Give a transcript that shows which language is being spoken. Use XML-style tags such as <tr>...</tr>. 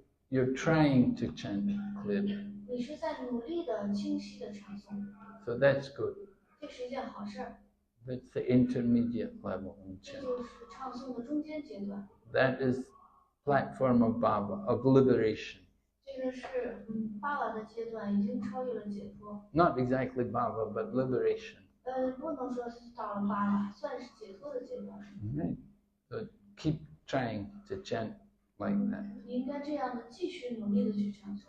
<en>You're trying to chant clearly.</en> <zh>你是在努力的、清晰的唱诵。</zh> <en>So that's good.</en> <zh>这是一件好事。</zh> <en>That's the intermediate level of</en> <zh>这</zh> <en>chant.</en> <zh>就是唱诵的中间阶段。</zh> <en>That is platform of Bhava, of liberation.</en> <zh>这个是巴瓦的阶段，已经超越了解脱。</zh> <en>Not exactly Bhava, but liberation.</en> <zh>不能说是到了巴瓦，算是解脱的阶段。</zh> <en>Right. So keep trying to chant like that.</en> <zh>你应该这样的继续努力的去唱诵。</zh>